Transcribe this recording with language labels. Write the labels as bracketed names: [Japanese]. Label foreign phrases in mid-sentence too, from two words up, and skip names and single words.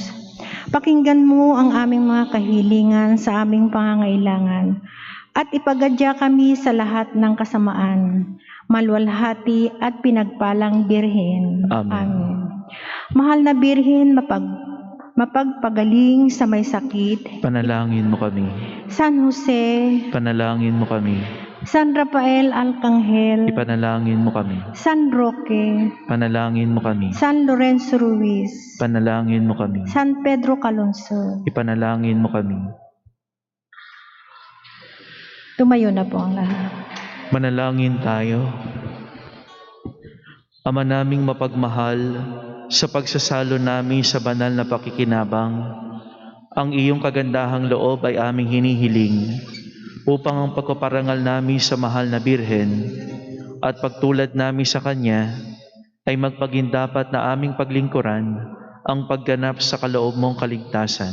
[Filipino] Pakinggan mo ang aming mga kahilingan sa aming pangangailangan at ipagadya kami sa lahat ng kasamaan, malwalhati at pinagpalang Birhen. Amen. Mahal na Birhen, mapagpagaling sa may sakit. Panalangin mo kami. San Jose, Panalangin mo kami. San Rafael Arcangel, Ipanalangin mo kami. San Roque, Panalangin mo kami. San Lorenzo Ruiz, Panalangin mo kami. San Pedro Calonso. Ipanalangin mo kami. Tumayo na po ang lahat. Manalangin tayo. Ama naming mapagmahal, sa pagsasalo namin sa banal na pakikinabang, ang iyong kagandahang loob ay aming hinihiling upang ang pagpaparangal namin sa mahal na Birhen at pagtulad namin sa Kanya ay magpagindapat na aming paglingkuran ang pagganap sa kaloob mong kaligtasan.